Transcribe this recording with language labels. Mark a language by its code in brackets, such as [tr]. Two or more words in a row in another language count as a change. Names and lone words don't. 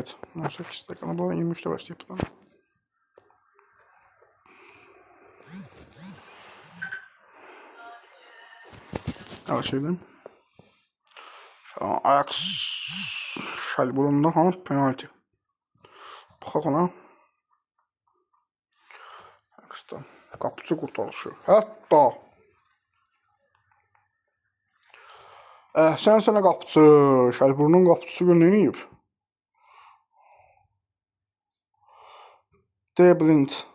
[tr] 18 dakika. Ama bu 23'te başlayıp. Evet şimdi. Ajax Şalburun'da ama penaltı. [az] Baxaq ona. Ajax'dan qapıcı qurtarışı. Hətta sən sənə qapıcı, Şalburunun qapıcısı gör nə edib? Deblind.